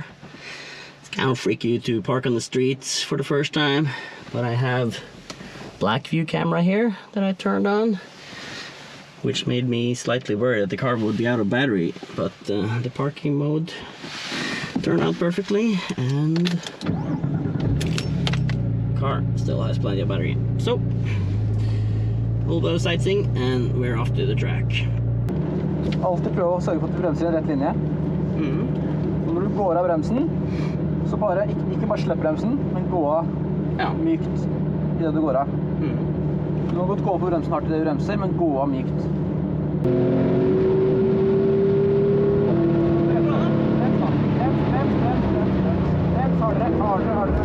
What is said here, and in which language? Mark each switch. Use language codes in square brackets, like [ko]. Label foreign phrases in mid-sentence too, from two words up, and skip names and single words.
[en] It's kind of freaky to park on the streets for the first time, but I have black view camera here that I turned on, which made me slightly worried that the car would be out of battery, but the parking mode turned out perfectly and the car still has plenty of battery. So a little bit of sightseeing and we're off to the track. [no] Alltid prøve å sørge for at du bremser i rett linje. Så når du går av bremsen, så bare, ikke bare slipp bremsen, men gå av mykt i det du går av. Du må godt gå på bremsen hardt i det du bremser, men gå av mykt. Brems, hardere.